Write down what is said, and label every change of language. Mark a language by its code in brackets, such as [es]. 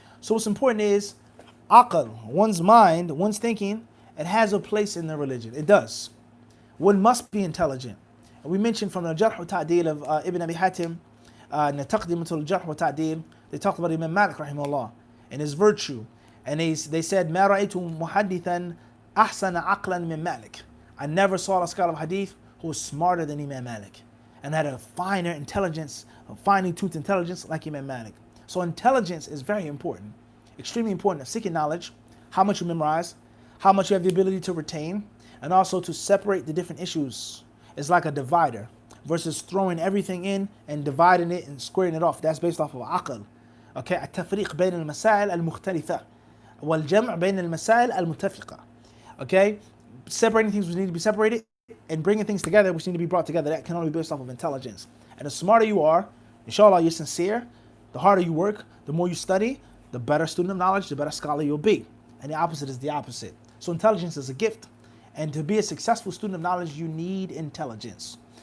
[en] So what's important is aql, one's mind, one's thinking, it has a place in the religion. It does. One must be intelligent. And we mentioned from the Jarh wa Ta'dil of Ibn Abi Hatim, in the Taqdimatul Jarh wa Ta'dil, they talked about Imam Malik rahimahullah and his virtue. [ar] And they said, مَا رَأَيْتُ مُحَدِّثًا أَحْسَنَ عَقْلًا مِنْ Malik. [en] I never saw a scholar of hadith who was smarter than Imam Malik and had a finer intelligence, finding tooth intelligence like Imam Malik. So intelligence is very important, extremely important. Seeking knowledge, how much you memorize, how much you have the ability to retain, and also to separate the different issues. It's like a divider versus throwing everything in and dividing it and squaring it off. That's based off of aql. [ar] Okay, التفريق بين المسائل المختلفة والجمع بين المسائل المتفقة. [en] Okay, separating things which need to be separated and bringing things together which need to be brought together. That can only be based off of intelligence. And the smarter you are, inshallah, you're sincere, the harder you work, the more you study, the better student of knowledge, the better scholar you'll be. And the opposite is the opposite. So intelligence is a gift. And to be a successful student of knowledge, you need intelligence.